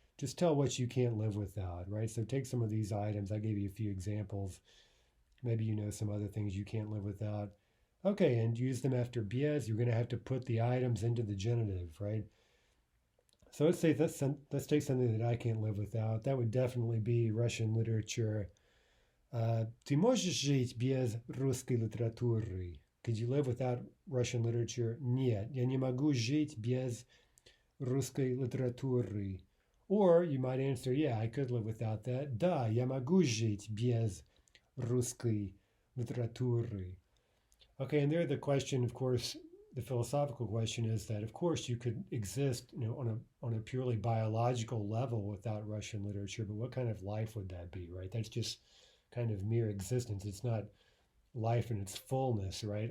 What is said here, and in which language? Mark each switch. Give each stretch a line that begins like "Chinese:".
English: Just tell what you can't live without, right? So take some of these items. I gave you a few examples. Maybe you know some other things you can't live without. Okay, and use them after без. You're going to have to put the items into the genitive, right? So let's take something that I can't live without. That would definitely be Russian literature.
Russian: Ты можешь жить без русской литературы?
English: Could you live without Russian literature?
Russian: Нет, я не могу жить без русской литературы.
English: Or you might answer, yeah, I could live without that.
Russian: Да, я могу жить без русской литературы.
English: Okay, and there the question, of course, the philosophical question is that, of course, you could exist, on a purely biological level without Russian literature, but what kind of life would that be, right? That's just kind of mere existence. It's not life in its fullness, right?